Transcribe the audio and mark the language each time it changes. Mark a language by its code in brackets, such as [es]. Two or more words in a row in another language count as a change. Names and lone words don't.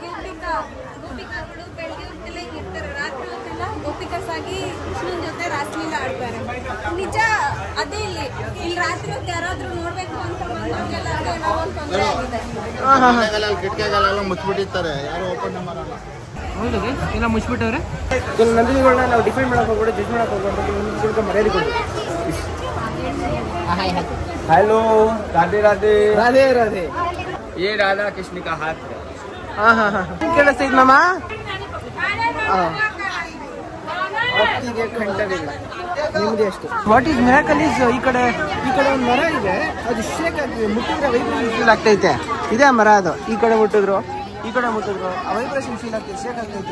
[kn] ನಿಜ ಅದೇ ಇಲ್ಲಿ ರಾತ್ರಿ ಹೊತ್ತು ಯಾರಾದ್ರೂ ನೋಡ್ಬೇಕು ಅಂತ ಕಿಟಕಿಗಳೆಲ್ಲ ಮುಚ್ಚಿಬಿಟ್ಟಿರ್ತಾರೆ, ಯಾರು ಓಪನ್ ಮಾಡಲ್ಲ. ಹೌದು, ಎಲ್ಲ ಮುಚ್ಚಿಬಿಟ್ಟವ್ರೆ. ನಂದಿನಿಗಳನ್ನ ನಾವು ಡಿಫೈನ್ ಮಾಡಕ್ ಹೋಗ್ಬಿಟ್ಟು ಜಡ್ಜ್ ಮಾಡಕ್ ಹೋಗ್ಬಿಟ್ಟು ಮರ್ಯಾದೆ ಕೊಡಿ. [hi] हेलो, राधे राधे राधे राधे। ये राधा कृष्ण का हाथ है। हाँ हाँ हाँ [kn] ಕೇಳಿಸ್ತಾ ಇದ್ ಮಾಮ ಭಕ್ತಿಗೆ ಖಂಡವಿಲ್ಲ ನಿಮ್ದೇ ಅಷ್ಟು. [en] what is miracle is [kn] ಈ ಕಡೆ ಒಂದು ಮರ ಇದೆ, ಅದು ಶೇಕ್ ಆಗಿ ಮುಟ್ಟಿದ್ರೆ [en] vibration feel [kn] ಆಗ್ತೈತೆ. ಇದೇ ಮರ ಅದು. ಈ ಕಡೆ ಮುಟ್ಟಿದ್ರು ಆ [en] vibration feel [kn] ಆಗ್ತೈತೆ, ಶೇಕ್ ಆಗ್ತೈತೆ.